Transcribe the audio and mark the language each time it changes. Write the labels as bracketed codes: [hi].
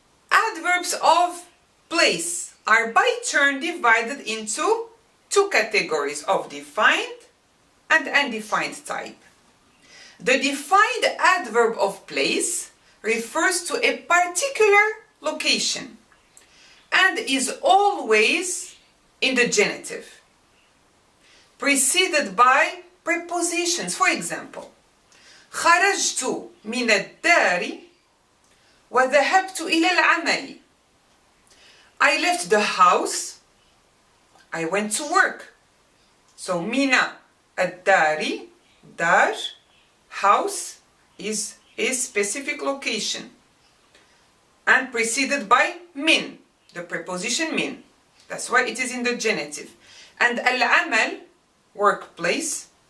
[en] Adverbs of place are by turn divided into 2 categories of defined and undefined type. The defined adverb of place refers to a particular location and is always in the genitive, preceded by prepositions. [ar] For example, خرجت من الدار وذهبت إلى العمل. [en] I left the house, I went to work. So من الدار, dar, house is a specific location and preceded by min, the preposition min. That's why it is in the genitive. And al-amal, workplace.